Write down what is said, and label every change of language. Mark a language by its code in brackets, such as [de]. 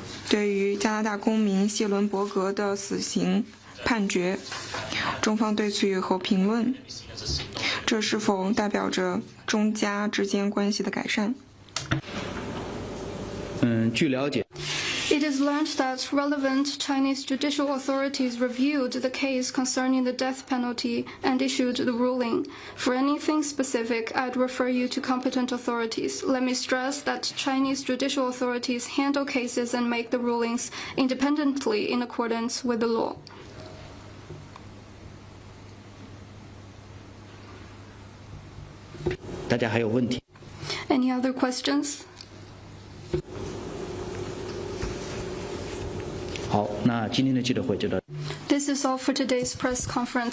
[zh] 对于加拿大公民谢伦伯格的死刑判决，中方对此有何评论？这是否代表着中加之间关系的改善？据了解， [en] It is learned that relevant Chinese judicial authorities reviewed the case concerning the death penalty and issued the ruling. For anything specific, I'd refer you to competent authorities. Let me stress that Chinese judicial authorities handle cases and make the rulings independently in accordance with the law. [zh] 大家还有问题？ [en] Any other questions? [zh] 好，那今天的记者会就到。 [en] This is all for today's press conference.